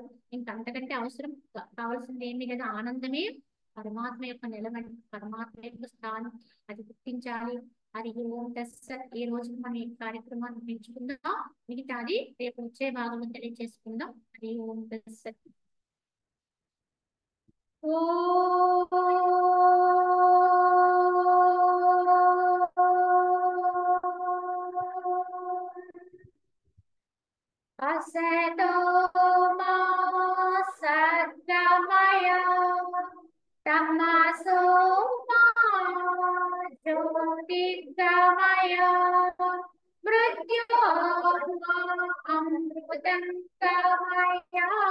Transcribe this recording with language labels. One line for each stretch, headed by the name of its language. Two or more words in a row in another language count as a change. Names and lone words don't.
Telugu: ఇంకంతకంటే అవసరం కావాల్సింది ఏమీ లేదా. ఆనందమే పరమాత్మ యొక్క నిలబడి, పరమాత్మ యొక్క స్థానం, అది గుర్తించాలి.
Sanskrit: అది ओम् तत्सत्.
Telugu: ఈ రోజు మనం ఈ కార్యక్రమాన్ని పెంచుకుందాం, మిగతాది రేపు వచ్చే భాగంలో తెలియజేసుకుందాం.
Sanskrit: అది ओम् तत्सत्. असतो मा सद्गमय तमसो मा ज्योतिर्गमय मृत्योर्मा अमृतं गमय।